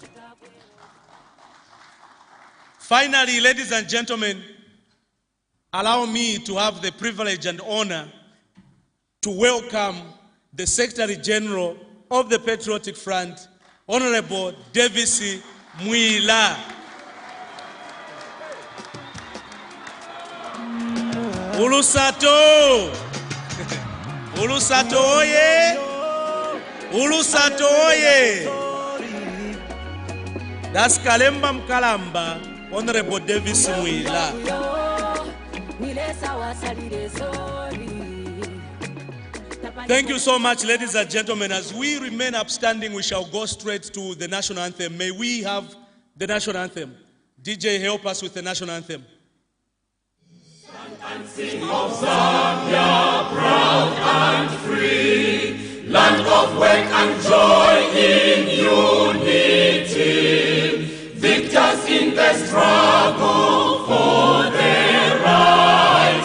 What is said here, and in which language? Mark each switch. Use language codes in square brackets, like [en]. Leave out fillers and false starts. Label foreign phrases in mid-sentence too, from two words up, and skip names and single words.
[en] You are welcome, sir. Finally, ladies and gentlemen, allow me to have the privilege and honor to welcome the Secretary General of the Patriotic Front, Honorable Davies Mwila. [bem] Ulusato! Ulusato oye! Ulusato oye! [en] That's Kalemba Mkalamba, Honorable Davies Mwila. Thank you so much, ladies and gentlemen. As we remain upstanding, we shall go straight to the national anthem. May we have the national anthem. DJ, help us with the national anthem. And sing of Zambia, proud and free, land of work and joy in unity, victors in the struggle for their right.